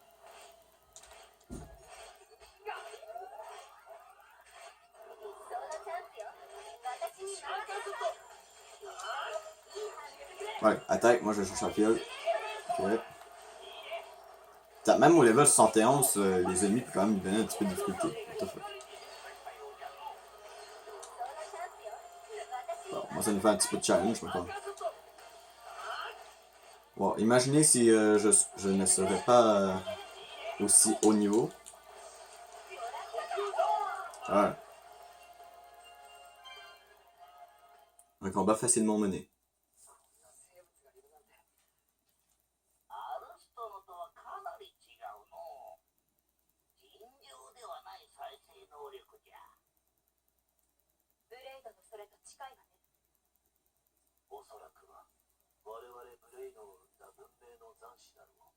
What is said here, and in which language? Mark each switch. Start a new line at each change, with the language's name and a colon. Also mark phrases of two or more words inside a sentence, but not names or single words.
French: Ouais, attaque, moi je cherche la fiole. Ok. Même au level 71, les ennemis peuvent quand même lui donner un petit peu de difficulté.
English: What the fuck.
French: Bon, moi ça nous fait un petit peu de challenge maintenant. Bon, imaginez si je ne serais pas aussi haut niveau. Ouais. Un combat facilement mené.
Japanese: あの人のとはかなり違うのう。尋常ではない再生能力じゃ。ブレイドのそれと近いわね。おそらくは我々ブレイドを生んだ文明の残滓だろう。